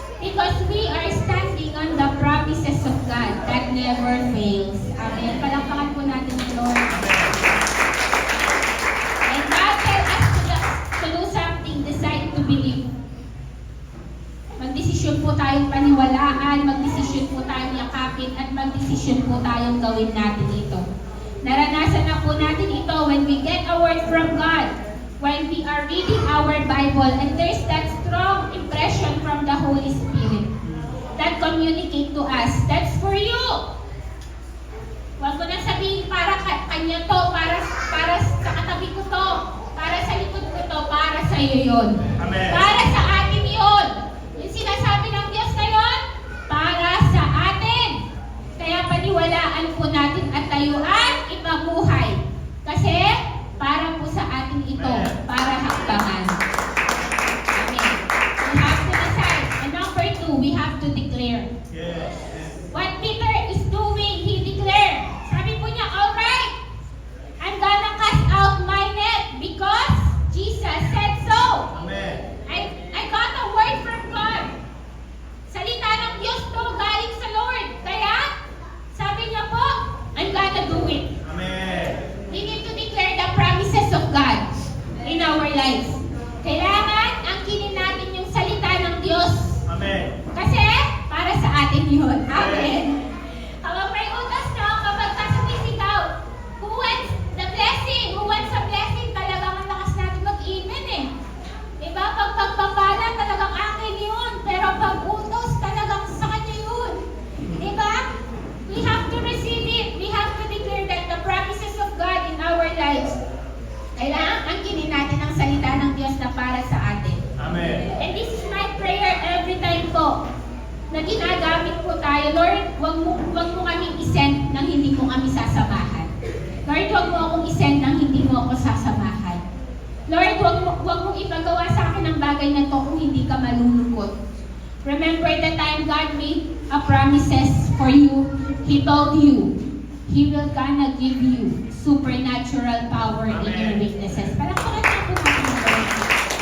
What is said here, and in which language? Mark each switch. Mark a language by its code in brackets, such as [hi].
[en] Because we are standing on the promises of God that never fails. Amen. [tl] Palakpakan po natin ang Lord. [en] And God tells us to do something, decide to believe. [tl] Magdesisyon po tayong paniwalaan, magdesisyon po tayong yakapin, at magdesisyon po tayong gawin natin ito. Naranasan na po natin ito [en] when we get a word from God, when we are reading our Bible, and there's that strong impression from the Holy Spirit that communicate to us. That's for you. [tl] Huwag mo na sabihin para kanya to, para sa katabi ko to, para sa likod ko to, para sa iyo yun. Amen. Para sa atin yun. Yung sinasabi ng Diyos ngayon, para sa atin. Kaya paniwalaan po natin at tayuan, ipabuhay. Kasi para po sa atin ito, para hakbangan. Amen. [en] We have to decide. And number 2, we have to declare. Yes. What Peter is doing, he declared. [tl] Sabi po niya, [en] alright, I'm gonna cast out my net because Jesus said so. Amen. I got a word from God. [tl] Salita ng Diyos to, galing sa Lord. Kaya, sabi niya po, [en] I'm gonna do it. Amen. We need to declare the promises of God in our lives. [tl] Kailangan angkinin natin yung salita ng Diyos. Amen. Kasi, para sa atin yun. Amen. Kapag may utos, no? Kapag sumisigaw, [en] who wants the blessing? Who wants a blessing? [tl] Talagang ang lakas natin mag-amen eh. Diba? Pag pagpapala, talagang akin yun. Pero pag utos, talagang sa kanya yun. Diba? [en] We have to receive it. We have to declare that the promises of God in our lives. [tl] Kailangan angkinin natin ang salita ng Diyos na para sa atin. Amen. [en] And this is my prayer every time po [tl] na ginagamit po tayo. Lord, wag mo kaming isend nang hindi mo kami sasamahan. Lord, wag mo akong isend nang hindi mo ako sasamahan. Lord, wag mong ipagawa sa akin ang bagay na to kung hindi ka malulungkot. [en] Remember the time God made a promises for you. He told you, He will gonna give you supernatural power in your Amen. weaknesses. [tl] Parang pakita po natin ang Lord.